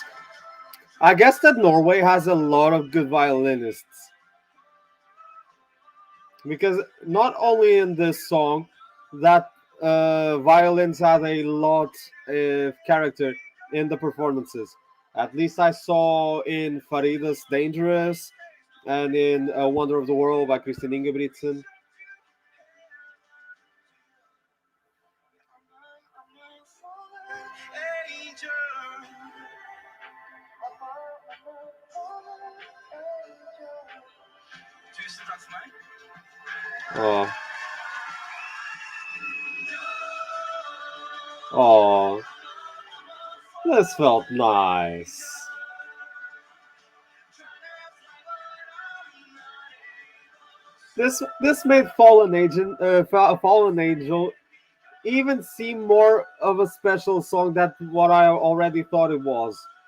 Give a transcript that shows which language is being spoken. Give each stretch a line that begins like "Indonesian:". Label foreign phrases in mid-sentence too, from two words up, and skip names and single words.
English: I guess that Norway has a lot of good violinists because not only in this song that violins have a lot of character in the performances. At least I saw in Farida's Dangerous and in Wonder of the World by Kristin Ingebrigtsen.
Norwegian: Tusen takk for meg.
English: Oh. Oh. This felt nice. This made Fallen Angel even seem more of a special song than what I already thought it was.